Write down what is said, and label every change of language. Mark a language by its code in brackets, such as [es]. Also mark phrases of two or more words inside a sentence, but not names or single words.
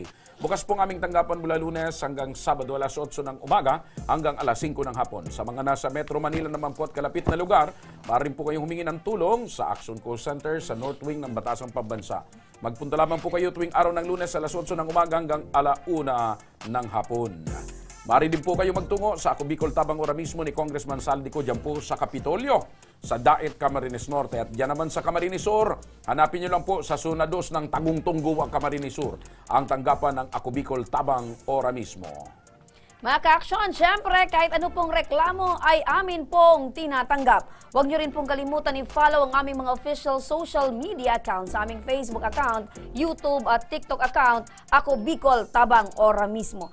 [tl] Bukas po ang aming tanggapan mula Lunes hanggang Sabado alas 8 ng umaga hanggang alas 5 ng hapon. Sa mga nasa Metro Manila naman po at kalapit na lugar, maaari po kayong humingi ng tulong sa Action Call Center sa North Wing ng Batasang Pambansa. Magpunta lamang po kayo tuwing araw ng Lunes alas 8 ng umaga hanggang alauna ng hapon. Maaari din po kayo magtungo sa Ako Bicol Tabang Ora mismo ni Congressman Saldico dyan po sa Kapitolyo, sa Daet, Camarines Norte. At dyan naman sa Camarines Sur, hanapin nyo lang po sa Zona 2 ng Tagungtong Guwa, Camarines Sur, ang tanggapan ng Ako Bicol Tabang Ora mismo. Mga ka-aksyon, syempre, kahit ano pong reklamo ay amin pong tinatanggap. Huwag nyo rin pong kalimutan i-follow ang aming mga [en] official social media accounts [tl] sa aming Facebook account, YouTube at TikTok account, Ako Bicol Tabang Ora mismo.